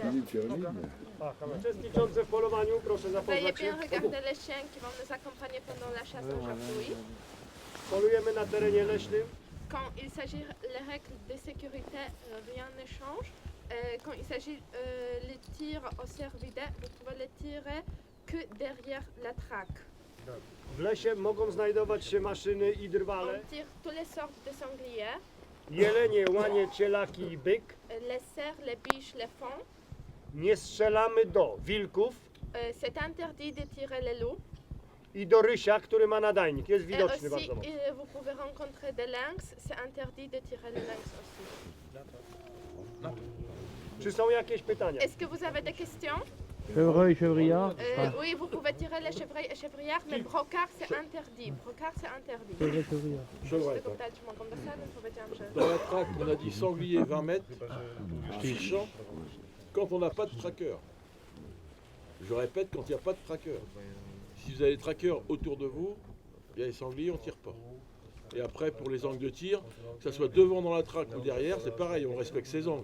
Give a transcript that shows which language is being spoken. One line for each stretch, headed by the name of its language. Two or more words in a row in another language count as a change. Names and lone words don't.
Polish: Uczestniczący w polowaniu, proszę
French: Veuillez
Polish: zapoznać się.
French: bien regarder les chiens qui vont nous accompagner pendant la chasse aujourd'hui.
Polish: Polujemy na terenie leśnym.
French: Quand il s'agit des règles de sécurité, rien ne change. Quand il s'agit les tirs au cervidé, vous pouvez les tirer que derrière la traque.
Polish: W lesie mogą znajdować się maszyny i drwale,
French: On tire toutes les sortes de sangliers,
Polish: jelenie, łanie, cielaki i byk.
French: les cerfs, les biches, les fauns.
Polish: Nie strzelamy do wilków
French: C'est interdit de tirer les loups.
Polish: i do rysia, który ma nadajnik. Jest
French: Et
Polish: widoczny
French: aussi,
Polish: bardzo mocno.
French: vous pouvez rencontrer des lynx. C'est interdit de tirer les lynx aussi.
Polish: Czy są jakieś pytania?
French: Est-ce que vous avez des questions? Chevreuil, chevrillard. Oui, vous pouvez tirer les chevreuils et chevriards, mais brocard c'est interdit. Brocard c'est interdit. Chevreuil, chevrillard. Chevreuil,
Polish: Tylko dać mogą do sadu, powiedziałam, że...
French: Dans la traque, on a dit sanglier 20 mètres, fichant, quand on n'a pas de tracker. Je répète, quand il n'y a pas de tracker. Si vous avez des trackers autour de vous, bien les sangliers, on ne tire pas. Et après, pour les angles de tir, que ce soit devant dans la traque ou derrière, c'est pareil, on respecte ses angles.